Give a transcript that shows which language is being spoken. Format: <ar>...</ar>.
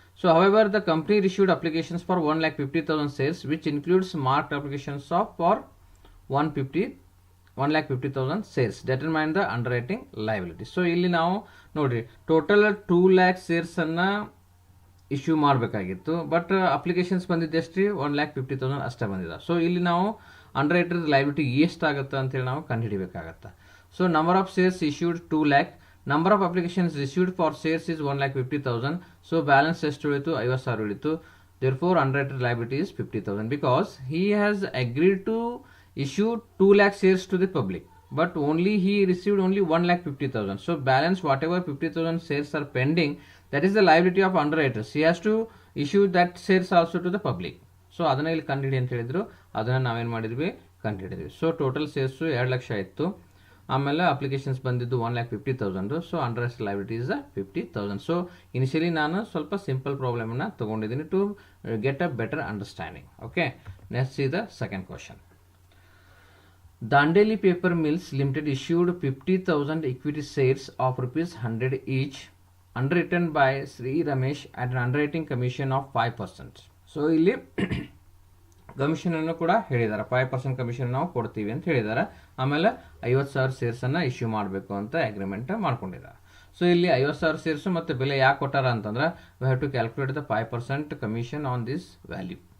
<en>So however the company received applications for 1,50,000 shares which includes marked applications of for 1,50,000 shares determine the underwriting liability.</en> <kn>So ಇಲ್ಲಿ ನಾವು ನೋಡ್ರಿ total 2 lakh shares ಅನ್ನ issue ಮಾಡಬೇಕಾಗಿತ್ತು, but applications ಬಂದಿದ್ದೆಷ್ಟು 1,50,000 ಅಷ್ಟೇ ಬಂದಿದೆ. So ಇಲ್ಲಿ ನಾವು ಅಂಡರ್ ರೈಟರ್ ಲೈಬಿಲಿಟಿ ಎಷ್ಟಾಗುತ್ತೆ ಅಂತೇಳಿ ನಾವು ಕಂಡುಹಿಡಿಬೇಕಾಗತ್ತೆ.</kn> <en>So number of shares issued 2 lakh, number of applications received for shares is 1,50,000.</en> <kn>So balance ಎಷ್ಟು ಉಳಿತು? 50,000 ಉಳಿತು.</kn> <en>therefore underwriter liability is 50,000 because he has agreed to issue 2 lakh shares to the public, but only he received only 1,50,000. So balance whatever 50,000 shares are pending, that is the liability of underwriters. He has to issue that shares also to the public.</en> <kn>So ಅದನ್ನ ಇಲ್ಲಿ ಕಂಡುಹಿಡಿ ಅಂತ ಹೇಳಿದ್ರು, ಅದನ್ನ ನಾವೇನು ಮಾಡಿದ್ವಿ ಕಂಡುಹಿಡಿದ್ವಿ. So total shares 2 lakh ಇತ್ತು, ಆಮೇಲೆ applications ಬಂದಿದ್ದು 1,50,000.</kn> <en>So underwriter liability is 50,000. So initially</en> <kn>ನಾನು ಸ್ವಲ್ಪ</kn> <en>simple problem</en> <kn>ಅನ್ನ ತಗೊಂಡಿದ್ದೀನಿ</kn> <en>To get a better understanding. Okay, next see the second question. Dandeli Paper Mills Limited issued 50,000 equity shares of ₹100 each, underwritten by Sri Ramesh at an underwriting commission of 5%.</en> <kn>So ಇಲ್ಲಿ ಕಮಿಷನನ್ನು ಕೂಡ ಹೇಳಿದ್ದಾರೆ, 5% commission ನಾವು ಕೊಡ್ತೀವಿ ಅಂತ ಹೇಳಿದ್ದಾರೆ. ಆಮೇಲೆ 50,000 ಶೇರ್ಸನ್ನು issue ಮಾಡಬೇಕು ಅಂತ ಅಗ್ರಿಮೆಂಟ್ ಮಾಡ್ಕೊಂಡಿದ್ದಾರೆ. ಸೊ ಇಲ್ಲಿ 50,000 ಶೇರ್ಸು ಮತ್ತು ಬೆಲೆ ಯಾಕೆ ಕೊಟ್ಟಾರ ಅಂತಂದ್ರೆ</kn> <en>We have to calculate the 5% commission on this value.</en>